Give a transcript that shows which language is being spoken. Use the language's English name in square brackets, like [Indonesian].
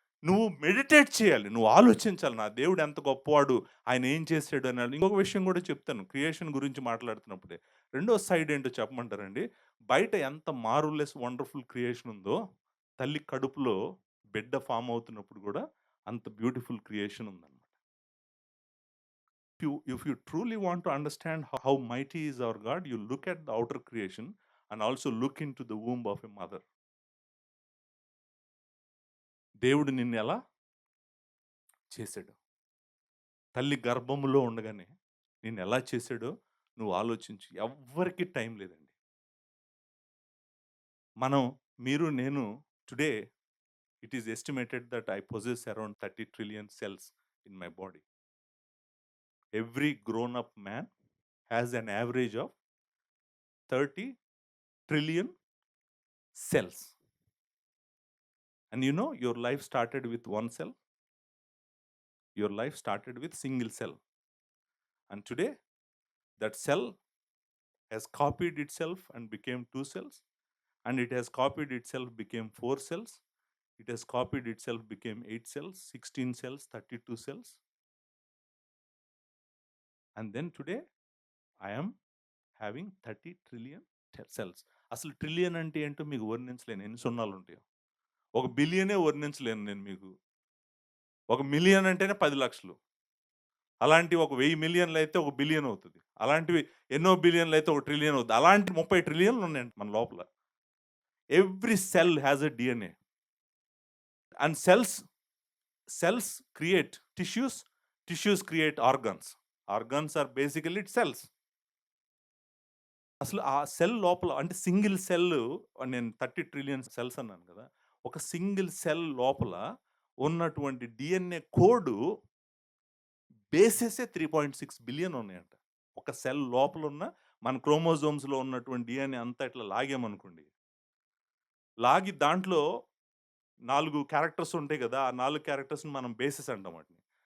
[Telugu] నువ్వు మెడిటేట్ చేయాలి. నువ్వు ఆలోచించాలి. నా దేవుడు ఎంత గొప్పవాడు. ఆయన ఏం చేసాడు అని. ఇంకొక విషయం కూడా చెప్తాను. క్రియేషన్ గురించి మాట్లాడుతున్నప్పుడే. రెండో సైడ్ ఏంటో చెప్పమంటారండి? బయట ఎంత మార్వెలస్ వండర్‌ఫుల్ క్రియేషన్ ఉందో, తల్లి కడుపులో బిడ్డ ఫార్మ్ అవుతున్నప్పుడు కూడా అంత బ్యూటిఫుల్ క్రియేషన్ ఉందన్నమాట. [English] If you truly want to understand how mighty is our God, you look at the outer creation and also look into the womb of a mother. [Telugu] దేవుడు నిన్ను ఎలా చేసాడు? తల్లి గర్భములో ఉండగానే నిన్నెలా చేసాడో నువ్వు ఆలోచించు. ఎవ్వరికీ టైం లేదండి. మనం నేను [English] Today it is estimated that I possess around 30 trillion cells in my body. Every grown up man has an average of 30 trillion cells. And you know, your life started with one cell. Your life started with single cell. And today, that cell has copied itself and became two cells. And it has copied itself, became four cells. It has copied itself, became 8 cells, 16 cells, 32 cells. And then today, I am having 30 trillion cells. [Telugu] అసలు trillion అంటే ఏంటో మీకు వర్ణించలేను. ఎన్ని సున్నాలు ఉంటాయో. ఒక బిలియనే వర్ణించలేను నేను మీకు. ఒక మిలియన్ అంటేనే 10 లక్షలు. అలాంటి ఒక 1000 మిలియన్లు అయితే ఒక బిలియన్ అవుతుంది. అలాంటివి ఎన్నో బిలియన్లు అయితే ఒక ట్రిలియన్ అవుతుంది. అలాంటి 30 ట్రిలియన్లు ఉన్నాయండి మన లోపల. [English] Every cell has a DNA. And cells create tissues create organs are basically cells. [Telugu] అసలు ఆ సెల్ లోపల అంటే సింగిల్ సెల్, నేను 30 ట్రిలియన్ సెల్స్ అన్నాను కదా, ఒక సింగిల్ సెల్ లోపల ఉన్నటువంటి డిఎన్ఏ కోడ్ బేసెసే 3.6 బిలియన్ ఉన్నాయంట. ఒక సెల్ లోపల ఉన్న మన క్రోమోజోమ్స్లో ఉన్నటువంటి డిఎన్ఏ అంతా ఇట్లా లాగామనుకోండి, లాగి దాంట్లో 4 క్యారెక్టర్స్ ఉంటాయి కదా, ఆ 4 క్యారెక్టర్స్ని మనం బేసెస్ అంటాం వాటిని.